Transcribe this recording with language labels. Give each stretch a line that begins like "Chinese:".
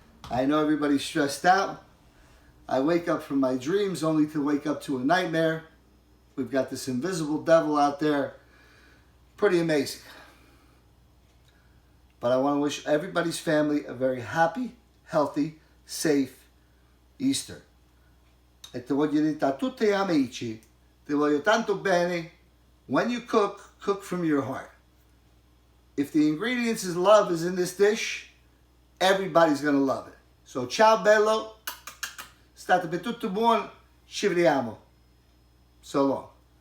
English: I know everybody's stressed out. I wake up from my dreams only to wake up to a nightmare. We've got this invisible devil out there. Pretty amazing. But I want to wish everybody's family a very happy, healthy, safe Easter.
Italian: E ti voglio dire a tutti gli amici, ti voglio tanto bene.
English: When you cook, cook from your heart. If the ingredients is love is in this dish, everybody's going to love it.
Italian: So ciao bello. State per tutto buono. Ci vediamo.
English: So long.